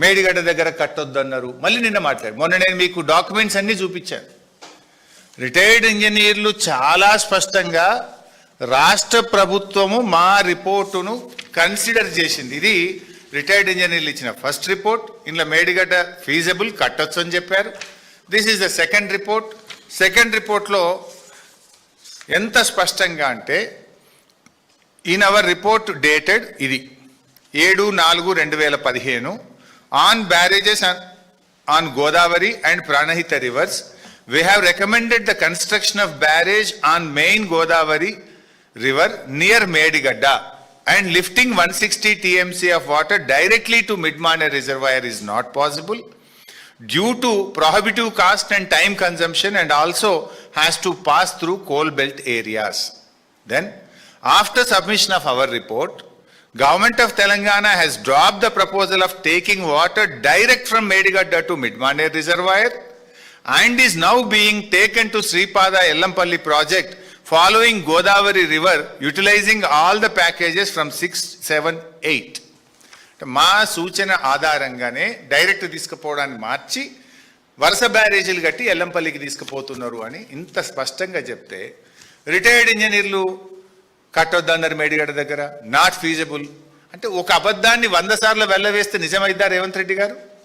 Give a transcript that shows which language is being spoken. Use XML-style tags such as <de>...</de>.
<te>మేడిగడ్డ దగ్గర కట్టొద్దన్నారు, మళ్ళీ నిన్న మాట్లాడు. మొన్న నేను మీకు డాక్యుమెంట్స్ అన్నీ చూపించాను. రిటైర్డ్ ఇంజనీర్లు చాలా స్పష్టంగా రాష్ట్ర ప్రభుత్వము మా రిపోర్టును కన్సిడర్ చేసింది. ఇది రిటైర్డ్ ఇంజనీర్లు ఇచ్చిన ఫస్ట్ రిపోర్ట్. ఇందులో మేడిగడ్డ ఫీజబుల్, కట్టొచ్చు అని చెప్పారు.</te> <en>This is the second report.</en> <te>Second రిపోర్ట్లో ఎంత స్పష్టంగా అంటే,</te> <en>in our report dated</en> <te>ఇది</te> <en>7/4/2015 on barrages on Godavari and Pranahita rivers we have recommended the construction of barrage on main Godavari river near Medigadda and lifting 160 TMC of water directly to Midmane reservoir is not possible due to prohibitive cost and time consumption, and also has to pass through coal belt areas. Then, after submission of our report, Government of Telangana has dropped the proposal of taking water direct from Medigadda to Midmane reservoir and is now being taken to Sripada Ellampalli project following Godavari river, utilizing all the packages from 6, 7, 8.</en> <te>మా సూచన ఆధారంగానే direct తీసుకుపోవడాన్ని మార్చి వరుస బ్యారేజీలు కట్టి ఎల్లంపల్లికి తీసుకుపోతున్నారు అని ఇంత స్పష్టంగా చెప్తే, retired ఇంజనీర్లు కట్టొద్దన్నారు మేడిగడ్డ దగ్గర,</te> <en>not feasible</en> <te>అంటే ఒక అబద్ధాన్ని 100 సార్లు వెళ్ళవేస్తే నిజమైద్దా రేవంత్ రెడ్డి గారు?</te>